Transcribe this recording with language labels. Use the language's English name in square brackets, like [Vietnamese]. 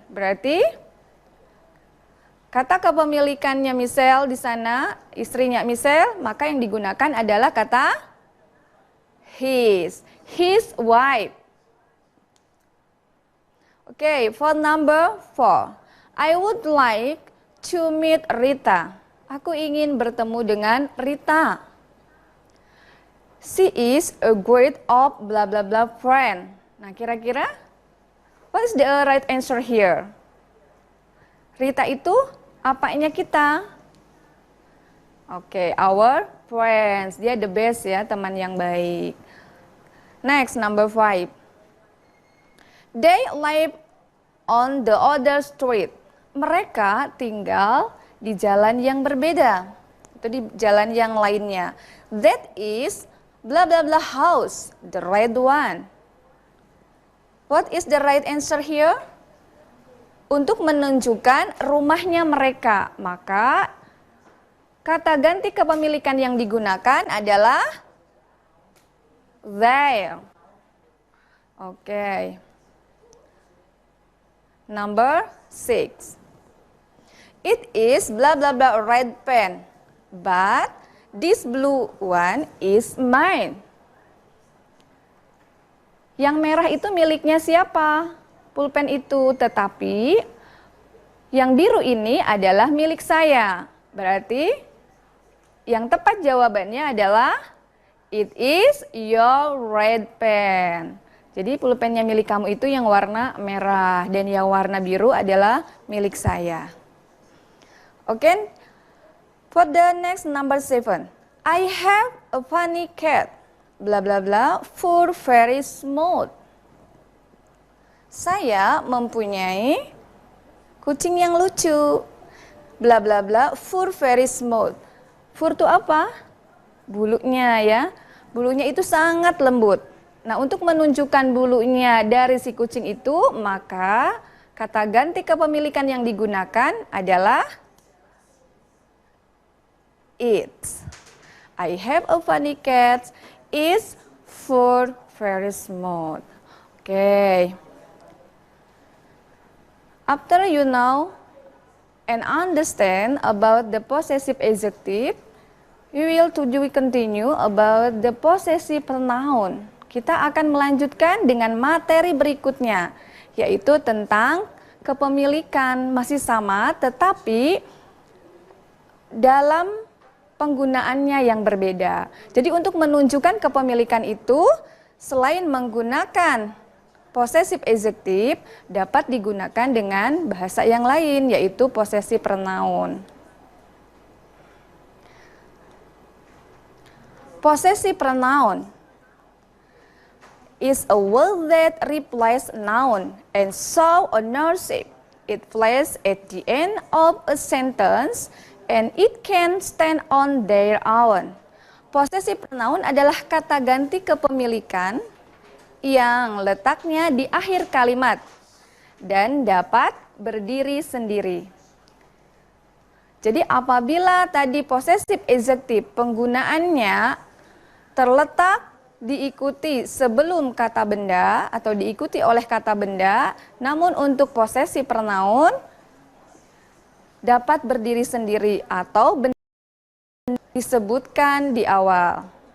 [Indonesian] Berarti kata kepemilikannya Michelle di sana, istrinya Michelle, maka yang digunakan adalah kata [English] his wife. Oke, for number 4. I would like to meet Rita. [Indonesian] Aku ingin bertemu dengan Rita. [English] She is a great of blah blah blah friend. [Indonesian] Nah, kira-kira [English] what is the right answer here? [Indonesian] Rita itu apanya kita? Oke, [English] our friends. [Indonesian] Dia [English] the best [Indonesian] ya, teman yang baik. [English] Next, number 5. They live on the other street. [Indonesian] Mereka tinggal di jalan yang berbeda. Itu di jalan yang lainnya. [English] That is blah blah blah house, the red one. What is the right answer here? [Indonesian] Untuk menunjukkan rumahnya mereka, maka kata ganti kepemilikan yang digunakan adalah their. Oke. [English] Number 6. It is blah blah blah red pen, but this blue one is mine. [Indonesian] Yang merah itu miliknya siapa? Pulpen itu, tetapi yang biru ini adalah milik saya. Berarti yang tepat jawabannya adalah [English] it is your red pen. [Indonesian] Jadi pulpennya milik kamu itu yang warna merah dan yang warna biru adalah milik saya. Oke, [English] for the next number 7. I have a funny cat. Bla bla bla, fur very smooth. [Indonesian] Saya mempunyai kucing yang lucu. [English] Bla bla bla, fur very smooth. [Indonesian] Fur itu apa? Bulunya ya. Bulunya itu sangat lembut. Nah, untuk menunjukkan bulunya dari si kucing itu, maka kata ganti kepemilikan yang digunakan adalah its. [English] I have a funny cat. Its fur very smooth. Okay. After you know and understand about the possessive adjective, we continue about the possessive pronoun. [Indonesian] Kita akan melanjutkan dengan materi berikutnya, yaitu tentang kepemilikan. Masih sama, tetapi dalam penggunaannya yang berbeda. Jadi untuk menunjukkan kepemilikan itu, selain menggunakan possessive adjective, dapat digunakan dengan bahasa yang lain, yaitu possessive pronoun. [English] Possessive pronoun is a word that replaces noun and shows ownership. It places at the end of a sentence and it can stand on their own. [Indonesian] Possessive pronoun adalah kata ganti kepemilikan yang letaknya di akhir kalimat dan dapat berdiri sendiri. Jadi apabila tadi possessive adjective penggunaannya terletak diikuti sebelum kata benda atau diikuti oleh kata benda, namun untuk possessive pronoun dapat berdiri sendiri atau benda disebutkan di awal.